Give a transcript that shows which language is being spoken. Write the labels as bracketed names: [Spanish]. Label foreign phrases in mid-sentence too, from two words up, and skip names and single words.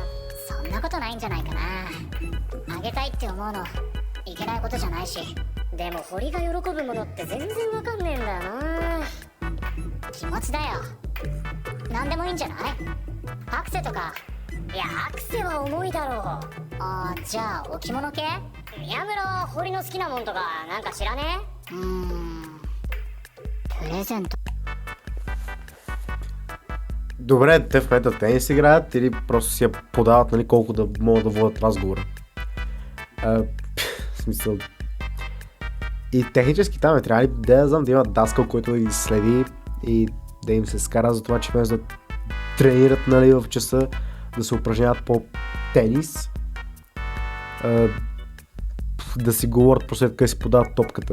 [Japanese] そんなことないんじゃないかな。あげたいって思うのいけないことじゃないし、でも堀が喜ぶものって全然わかんねえんだよな。気持ちだよ。なんでもいいんじゃない？アクセとか。いや、アクセは重いだろう。あー、じゃあ置物系？宮村は堀の好きなもんとかなんか知らねえ？プレゼント。 [Bulgarian] Добре, те в момента тенис играят или просто си я подават, нали, колко да могат да водят разговора. В смисъл... И технически там е трябва ли да знам да има даскал, който да ги следи и да им се скара за това, че вместо да тренират, нали, в часа да се упражняват по тенис, да си говорят после къде си подават топката.